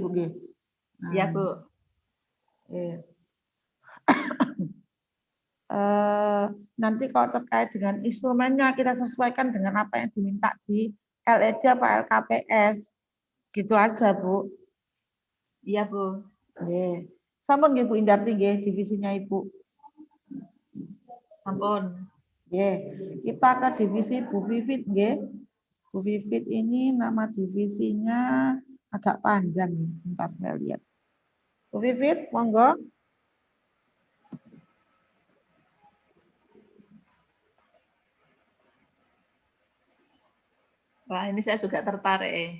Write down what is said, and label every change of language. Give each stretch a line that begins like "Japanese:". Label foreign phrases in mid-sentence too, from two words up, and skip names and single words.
Indonesian: Iya Bu. Nanti kalau terkait dengan instrumennya kita sesuaikan dengan apa yang diminta di LED apa LKPS. Gitu aja Bu. Iya Bu.
Javanese: Sampun nggih
Indonesian: Bu Indarti nggih divisinya Ibu. Sampun. Kita ke divisi Bu Vivit nggih. Bu Vivit ini nama divisinya agak panjang nih. Bentar saya lihat. Bu Vivit, monggo. Wah, ini saya juga tertarik.